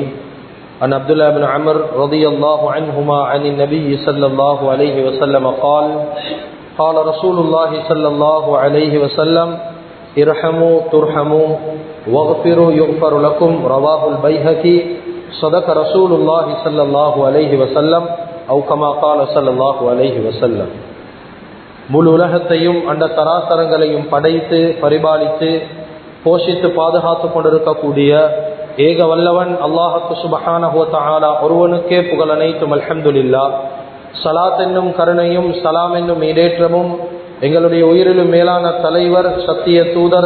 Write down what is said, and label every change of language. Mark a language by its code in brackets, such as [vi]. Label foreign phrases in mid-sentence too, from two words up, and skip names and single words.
[ar] عن عبد الله بن عمرو رضي الله عنهما عن النبي صلى الله عليه وسلم قال: قال رسول الله صلى الله عليه وسلم: ارحموا ترحموا واغفروا يغفر لكم. رواه البيهقي. صدق رسول الله صلى الله عليه وسلم أو كما قال صلى الله عليه وسلم. [ta] முழு உலகத்தையும் அந்த தராசரங்களையும் படைத்து பரிபாலித்து போஷித்து பாதுகாத்து கொண்டிருக்கக்கூடிய ஏக வல்லவன் அல்லாஹ்வுக்கு [ar] سبحانه وتعالى [ta] ஒருவனுக்கே புகழ் அனைத்தும். [ar] الحمد لله. [ta] ஸலாத் என்னும் கருணையும் சலாம் என்னும் ஈடேற்றமும் எங்களுடைய உயிரிலும் மேலான தலைவர், சத்திய தூதர்,